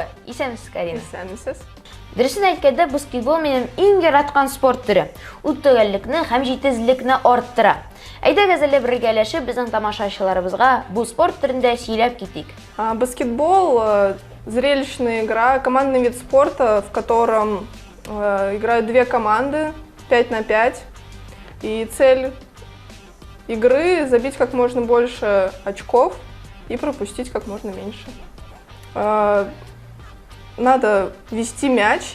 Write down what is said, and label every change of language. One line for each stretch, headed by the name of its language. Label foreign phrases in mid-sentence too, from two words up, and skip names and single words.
Tatar: Исәнмесез, Карина? Исәнмесез. Дөресен әйткәндә, баскетбол минем иң яраткан спорт төре. Ул төгәллекне һәм җитезлекне арттыра. Әйдәгез әле бергәләшеп безнең тамашачыларыбызга бу спорт төрендә сөйләп китик.
Russian: Баскетбол зрелищная игра, командный вид спорта, в котором играют две команды 5 на 5. И цель игры забить как можно больше очков и пропустить как можно меньше. Надо вести мяч.